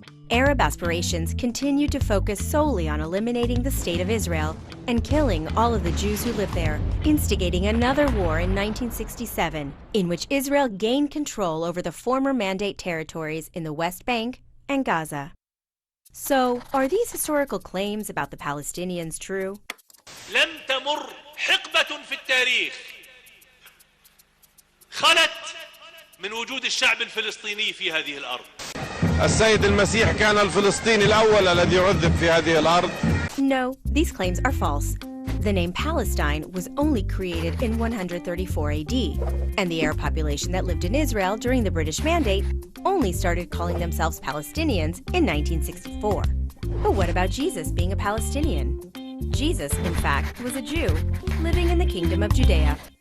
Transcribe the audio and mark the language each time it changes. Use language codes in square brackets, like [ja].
[en] Arab aspirations continued to focus solely on eliminating the State of Israel and killing all of the Jews who lived there, instigating another war in 1967, in which Israel gained control over the former Mandate territories in the West Bank and Gaza. So, are these historical claims about the Palestinians true? [ar] لم تمر حقبة في التاريخ خلت من وجود الشعب الفلسطيني في هذه الأرض. السيد المسيح كان الفلسطيني الأول الذي عذب في هذه الأرض. [en] No, these claims are false. The name Palestine was only created in 134 AD, and the Arab population that lived in Israel during the British Mandate only started calling themselves Palestinians in 1964. But what about Jesus being a Palestinian? Jesus, in fact, was a Jew living in the Kingdom of Judea.